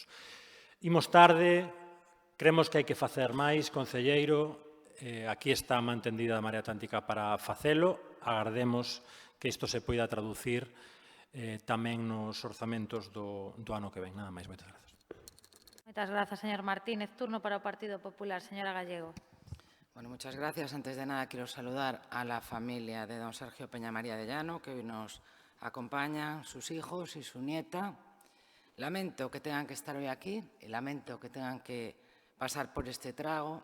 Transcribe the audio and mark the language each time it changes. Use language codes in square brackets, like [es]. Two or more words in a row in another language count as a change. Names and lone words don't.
[gl] Imos tarde, creemos que hai que facer máis, concelleiro, aquí está mantendida a Marea Atlántica para facelo, agardemos que isto se poida traducir tamén nos orzamentos do ano que ven. Nada máis, moitas grazas. Moitas grazas, señor Martínez. Turno para o Partido Popular, señora Gallego. [es] Bueno, muchas gracias. Antes de nada, quiero saludar a la familia de don Sergio Peñamaría de Llano, que hoy nos acompañan, sus hijos y su nieta. Lamento que tengan que estar hoy aquí y lamento que tengan que pasar por este trago.